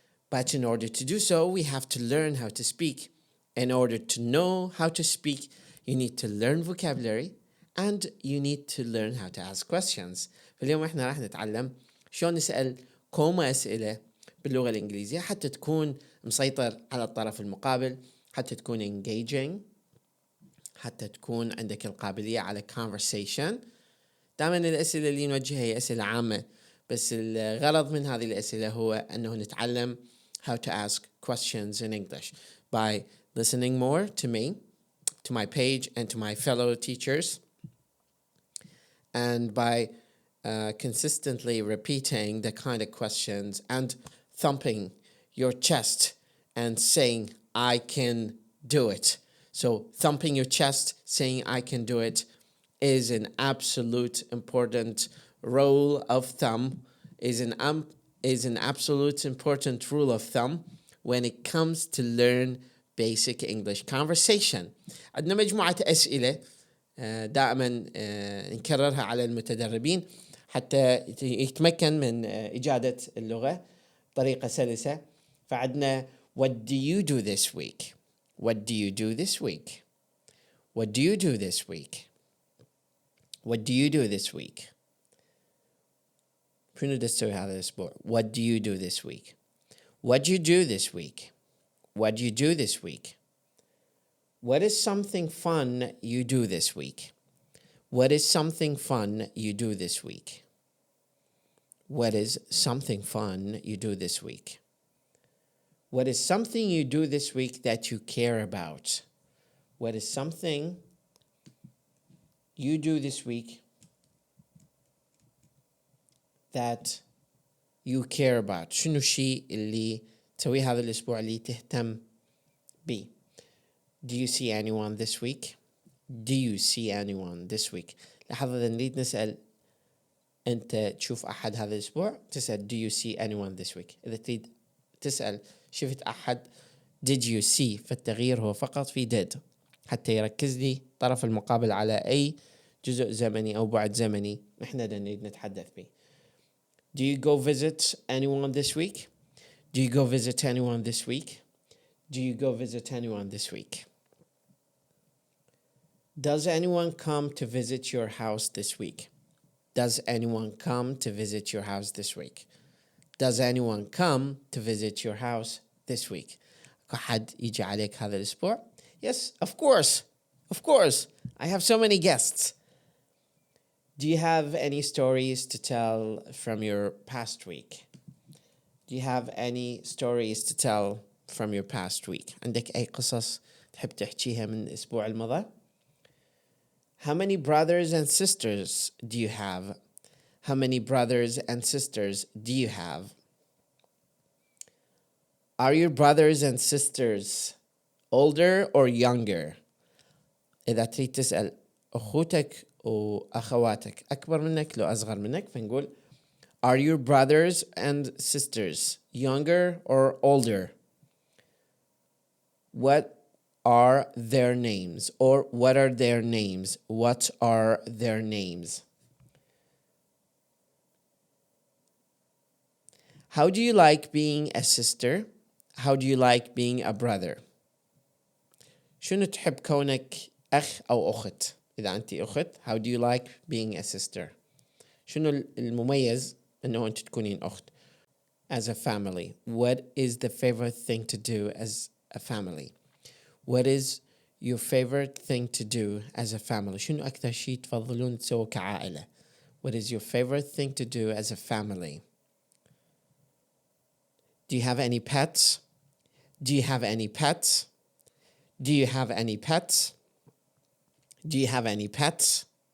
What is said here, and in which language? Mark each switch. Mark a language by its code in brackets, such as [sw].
[en] But in order to do so, we have to learn how to speak. In order to know how to speak, you need to learn vocabulary and you need to learn how to ask questions. [ar] فاليوم احنا راح نتعلم شلون نسأل كوما أسئلة باللغة الإنجليزية حتى تكون مسيطر على الطرف المقابل، حتى تكون engaging، حتى تكون عندك القابلية على conversation. دائما الأسئلة اللي نوجهها هي أسئلة عامة، بس الغرض من هذه الأسئلة هو أنه نتعلم [en] how to ask questions in English by listening more to me, to my page and to my fellow teachers, and by consistently repeating the kind of questions and thumping your chest and saying, I can do it. So thumping your chest, saying I can do it is an absolute important rule of thumb, is an absolute important rule of thumb when it comes to learn basic English conversation. [ar] عندنا مجموعة أسئلة دائما نكررها على المتدربين حتى يتمكن من إجادة اللغة بطريقة سلسة. فعندنا [en] what do you do this week? What do you do this week? What do you do this week? What do you do this week? [ar] شنو تسوي هذا الأسبوع? [en] What do you do this week? What do you do this week? What do you do this week? What is something fun you do this week? What is something fun you do this week? What is something fun you do this week? What is something you do this week that you care about? What is something you do this week that you care about? [ar] شنو الشيء اللي تسويه هذا الأسبوع اللي تهتم بيه؟ [en] Do you see anyone this week? Do you see anyone this week? [ar] لاحظ إذا نريد نسأل أنت تشوف أحد هذا الأسبوع تسأل [en] do you see anyone this week. [ar] إذا تريد تسأل شفت أحد [en] did you see، [ar] فالتغيير هو فقط في did حتى يركز لي طرف المقابل على أي جزء زمني أو بعد زمني إحنا نريد نتحدث به. [en] Do you go visit anyone this week? Do you go visit anyone this week? Do you go visit anyone this week? Does anyone come to visit your house this week? Does anyone come to visit your house this week? Does anyone come to visit your house this week? [ar] أحد يجي عليك هذا الأسبوع؟ [en] Yes, of course. Of course. I have so many guests. Do you have any stories to tell from your past week? Do you have any stories to tell from your past week? [ar] عندك أي قصص تحب تحكيها من الأسبوع الماضي؟ [en] How many brothers and sisters do you have? How many brothers and sisters do you have? Are your brothers and sisters older or younger? [ar] إذا تريد تسأل أخوتك وأخواتك أكبر منك لو أصغر منك فنقول [en] Are your brothers and sisters younger or older? What are their names? Or what are their names? What are their names? How do you like being a sister? How do you like being a brother? [ar] شنو تحب كونك أخ أو أخت؟ إذا أنت أخت [en] how do you like being a sister? [ar] شنو المميز أنه أنت تكونين أخت؟ [en] As a family, what is the favorite thing to do as a family? What is your favorite thing to do as a family? [ar] شنو أكثر شيء تفضلون تسووا كعائلة? [en] What is your favorite thing to do as a family? Do you have any pets? Do you have any pets? Do you have any pets? Do you have any pets?